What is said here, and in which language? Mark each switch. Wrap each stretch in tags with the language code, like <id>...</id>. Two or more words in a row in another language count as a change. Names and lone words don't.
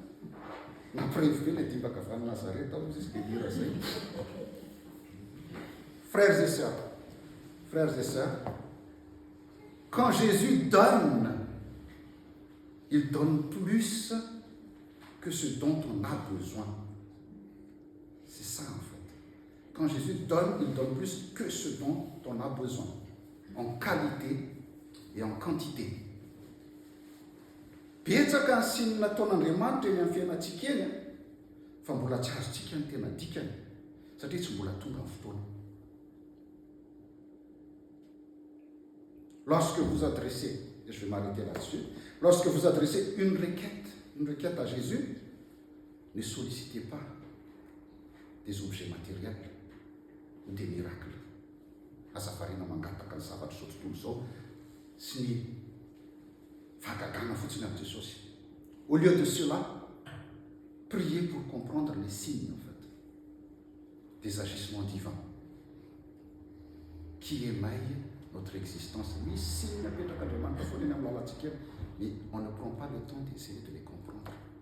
<fr>Frères et sœurs, quand Jésus donne, il donne plus que ce dont on a besoin. C'est ça en fait. Quand Jésus donne, il donne plus que ce dont on a besoin, en qualité et en quantité.</fr> <mg>Betsaka ny siny nataon'Andriamanitra eny amin'ny fiainantsika eny fa mbola tsy azontsika ny tena dikany satria tsy mbola tonga ny fotoana.</mg> <fr>Lorsque vous adressez, et je vais m'arrêter là-dessus, lorsque vous adressez une requête à Jésus, ne sollicitez pas des objets matériels ou des miracles.</fr> <mg>Azafarina mangataka ny zavatra zao tontolo zao sy ny fahagagana fotsiny avec Jesosy.</mg> <fr>Au lieu de cela, priez pour comprendre les signes en fait des agissements divins qui émaillent notre existence. Mais on ne prend pas le temps d'essayer de les comprendre.</fr>